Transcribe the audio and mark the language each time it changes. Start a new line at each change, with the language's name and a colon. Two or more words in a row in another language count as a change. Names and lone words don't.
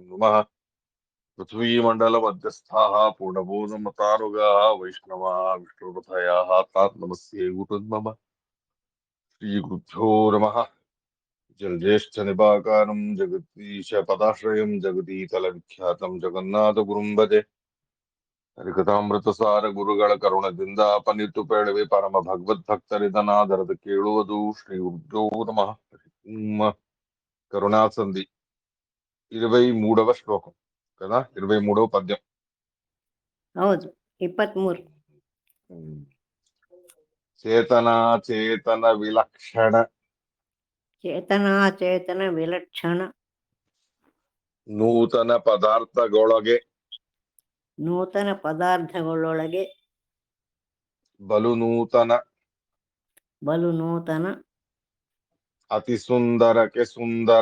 Sanskrit: नुमः पृथ्वीमण्डलमध्यस्थाः पूर्णबोधमतानुगाः वैष्णवाः विष्णुपथयाः तान् नमस्ये गुरुन्मम श्रीगुरुभ्यो नमः जलज्येष्ठनिपाकारं जगदीशपदाश्रयं जगदीतलविख्यातं जगन्नाथगुरुं भजे
Kannada: ಹರಿಕಥಾಮೃತಸಾರ ಗುರುಗಳ ಕರುಣದಿಂದ ಅಪನಿತು ಪೇಳುವೆ ಪರಮ ಭಗವದ್ಭಕ್ತರಿದನಾದರದ ಕೇಳುವುದು
Sanskrit: श्री गुरुभ्यो नमः
Telugu: కరుణా సంధి 23వ శ్లోకం కదా 23వ పద్యం.
Kannada: ಹೌದು 23. ಚೇತನ ವಿಲಕ್ಷಣ ಚೇತನಾಚೇತನ ವಿಲಕ್ಷಣ ನೂತನ ಪದಾರ್ಥಗಳೊಳಗೆ ನೂತನ ಪದಾರ್ಥಗಳೊಳಗೆ ಬಲು ನೂತನ ಅತಿ ಸುಂದರಕ್ಕೆ ಸುಂದರ